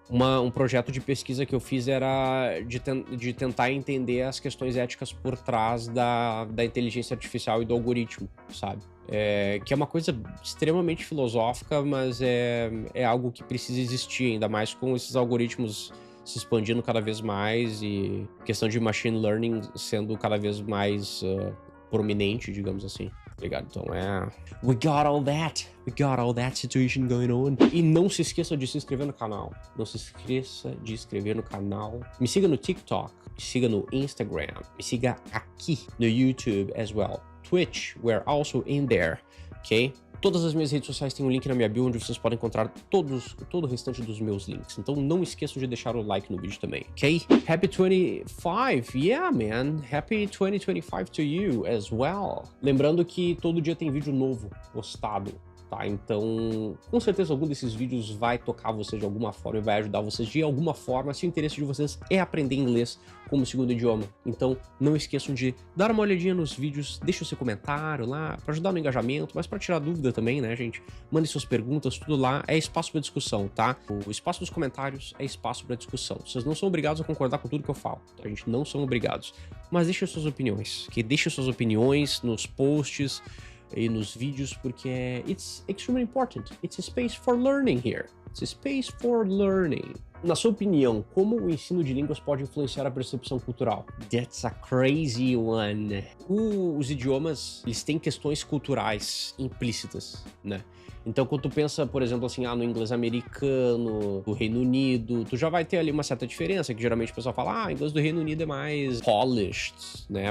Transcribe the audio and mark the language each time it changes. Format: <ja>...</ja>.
<pt>Um projeto de pesquisa que eu fiz era de tentar entender as questões éticas por trás da inteligência artificial e do algoritmo, sabe? Que é uma coisa extremamente filosófica, mas é algo que precisa existir, ainda mais com esses algoritmos se expandindo cada vez mais e questão de machine learning sendo cada vez mais prominente, digamos assim. Obrigado, então</pt> <en>We got all that situation going on.</en> <pt>E não se esqueça de se inscrever no canal. Não se esqueça de inscrever no canal. Me siga no TikTok, me siga no Instagram, me siga aqui no YouTube</pt> <en>as well. Twitch, we're also in there, ok?</en> <pt>Todas as minhas redes sociais têm um link na minha bio, onde vocês podem encontrar todo o restante dos meus links. Então não esqueçam de deixar o like no vídeo também, ok?</pt> <en>Happy 25! Yeah, man!</en> <pt>Happy 2025 to you as well! Lembrando que todo dia tem vídeo novo postado, tá? Então, com certeza algum desses vídeos vai tocar vocês de alguma forma e vai ajudar vocês de alguma forma, se o interesse de vocês é aprender inglês como segundo idioma. Então, não esqueçam de dar uma olhadinha nos vídeos, deixe o seu comentário lá, para ajudar no engajamento, mas para tirar dúvida também, né, gente? Mandem suas perguntas, tudo lá, é espaço para discussão, tá? O espaço dos comentários é espaço para discussão. Vocês não são obrigados a concordar com tudo que eu falo, tá? A gente não são obrigados. Mas deixem suas opiniões, que deixem suas opiniões nos posts e nos vídeos, porque</pt> <en>it's extremely important. It's a space for learning here. It's a space for learning.</en> <pt>Na sua opinião, como o ensino de línguas pode influenciar a percepção cultural?</pt> <en>That's a crazy one.</en> <pt>Os idiomas, eles têm questões culturais implícitas, né? Então, quando tu pensa, por exemplo, assim, no inglês americano, do Reino Unido, tu já vai ter ali uma certa diferença, que geralmente o pessoal fala, o inglês do Reino Unido é mais polished, né?</pt>